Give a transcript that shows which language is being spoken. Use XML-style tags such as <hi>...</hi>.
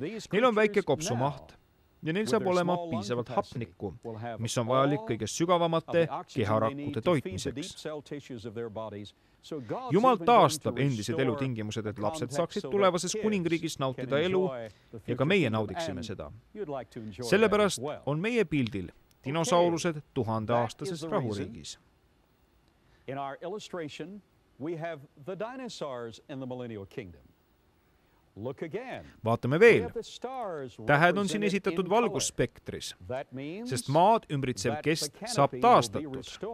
<et>Neil on väike kopsumaht ja neil saab olema piisavalt hapnikku, mis on vajalik kõige sügavamate keharakkude toitmiseks. Jumal taastab endised elutingimused, et lapsed saaksid tulevases kuningriigis nautida elu ja ka meie naudiksime seda. Sellepärast on meie pildil dinosaurused Tuhandeaastases rahuriigis.</et> <en>In our illustration, we have the dinosaurs in the millennial kingdom. Look again.</en> <et>Vaatame veel. Tähed on siin esitatud valgusspektris, sest maad ümbritsev kesk saab taastatud.</et>